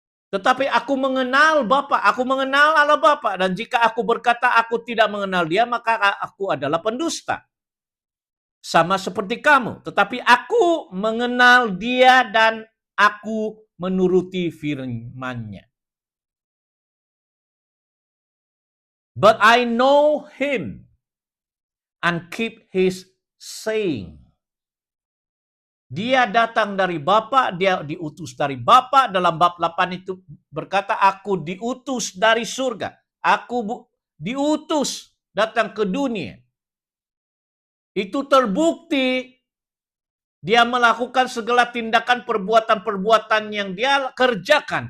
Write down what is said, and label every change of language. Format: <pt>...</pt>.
<id>Tetapi aku mengenal Bapa, aku mengenal Allah Bapa. Dan jika aku berkata aku tidak mengenal dia, maka aku adalah pendusta. Sama seperti kamu. Tetapi aku mengenal dia dan aku menuruti firman-Nya.</id> <en>But I know him and keep his saying.</en> <id>Dia datang dari Bapa, dia diutus dari Bapa. Dalam bab 8 itu berkata, aku diutus dari surga. Aku diutus datang ke dunia. Itu terbukti dia melakukan segala tindakan perbuatan-perbuatan yang dia kerjakan.</id>